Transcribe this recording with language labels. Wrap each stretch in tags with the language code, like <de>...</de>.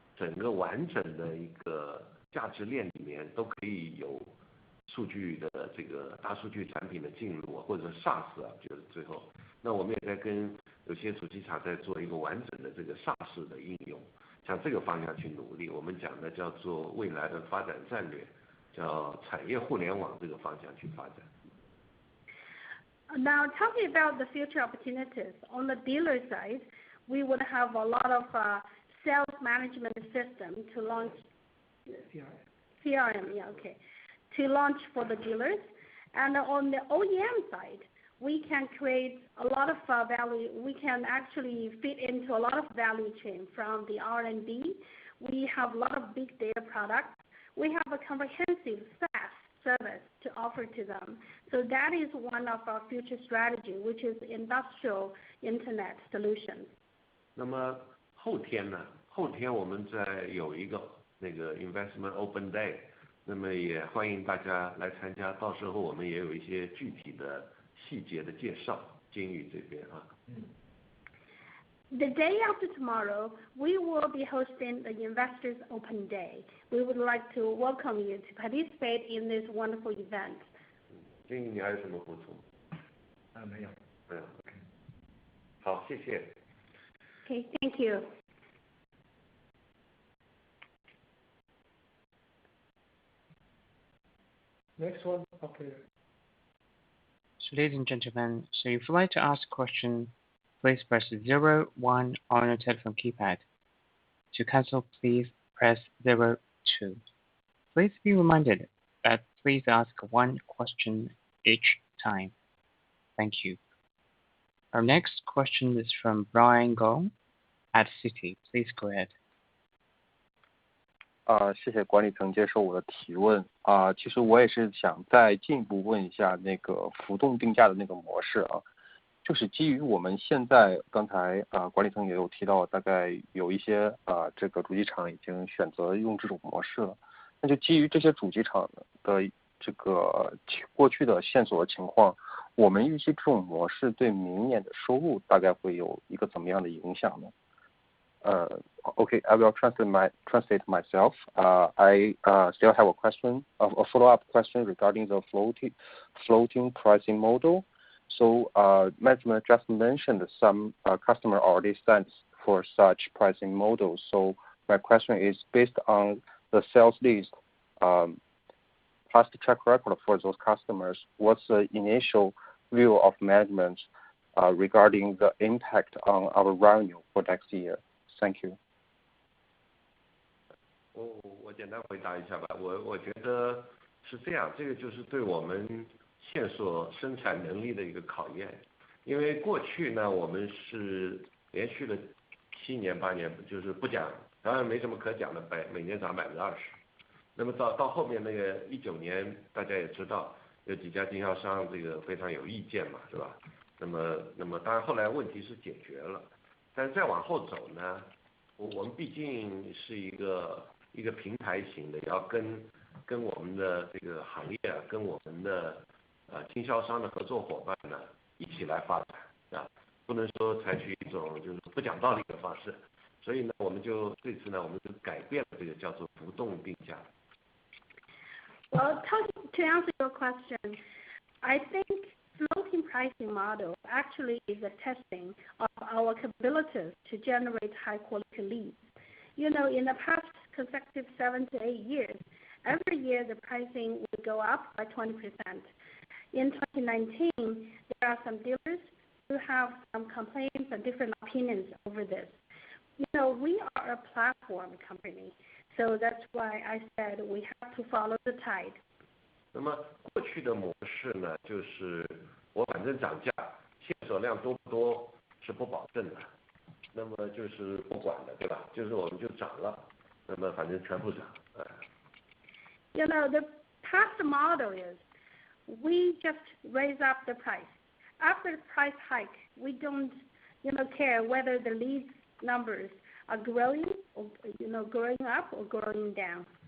<zh>整个完整的一个价值链里面都可以有数据的这个大数据产品的进入，或者 SaaS 就是最后，那我们也在跟有些主机厂在做一个完整的这个 SaaS 的应用，向这个方向去努力。我们讲的叫做未来的发展战略，叫产业互联网这个方向去发展。</zh> <en>Now, talking about the future opportunities, on the dealer side, we would have a lot of sales management system to launch. CRM, yeah, okay. To launch for the dealers. And on the OEM side, we can create a lot of value. We can actually fit into a lot of value chain from the R&D. We have a lot of big data products. We have a comprehensive SaaS service to offer to them. So that is one of our future strategy, which is industrial internet solutions.</en> <zh>那么后天呢？后天我们在有一个</zh> <en>investment open day，</en> <zh>那么也欢迎大家来参加。到时候我们也有一些具体的细节的介绍，金宇这边啊。</zh> <en>The day after tomorrow, we will be hosting the Investors Open Day. We would like to welcome you to participate in this wonderful event.</en> <zh>金宇，你还有什么补充？没有。没有 ，OK。好，谢谢。</zh> <en>Okay, thank you. Next one, operator. So, ladies and gentlemen, so if you'd like to ask a question, please press 01 on your telephone keypad. To cancel, please press 02. Please be reminded that please ask one question each time. Thank you. Our next question is from Brian Gong at Citi. Please go ahead.</en> <zh>谢谢管理层接受我的提问其实我也是想再进一步问一下那个浮动定价的那个模式就是基于我们现在刚才管理层也有提到，大概有一些这个主机厂已经选择用这种模式了。那就基于这些主机厂的这个过去的线索的情况，我们预计这种模式对明年的收入大概会有一个怎么样的影响呢？</zh> <en>Okay, I will translate myself. I still have a question, a follow-up question regarding the floating pricing model. So, management just mentioned some customer already stands for such pricing models. So, my question is based on the sales list, past track record for those customers. What's the initial view of management regarding the impact on our revenue for next year? Thank you.</en> <zh>我简单回答一下吧。我觉得是这样，这个就是对我们线索生产能力的一个考验。因为过去呢，我们是连续了7年8年，就是不讲，当然没什么可讲的，每年涨20%。那么到后面那个19年，大家也知道有几家经销商这个非常有意见嘛，是吧？那么当然后来问题是解决了。但是再往后走呢，我们毕竟是一个平台型的，要跟我们的这个行业跟我们的经销商的合作伙伴呢一起来发展不能说采取一种就是不讲道理的方式。所以呢，这次呢，我们就改变了这个叫做浮动定价。</zh> <en>Well, to answer your question, I think floating pricing model actually is a testing of our capabilities to generate high quality leads. In the past consecutive 7 to 8 years, every year the pricing will go up by 20%. In 2019, there are some dealers who have some complaints and different opinions over this. We are a platform company, so that's why I said we have to follow the tide.</en> <zh>那么过去的模式呢，就是我反正涨价，线索量多不多是不保证的，那么就是不管的，对吧？就是我们就涨了，那么反正全部涨。</zh> <en>The past model is we just raise up the price. After the price hike, we don't care whether the leads numbers are growing or growing up or growing down.</en>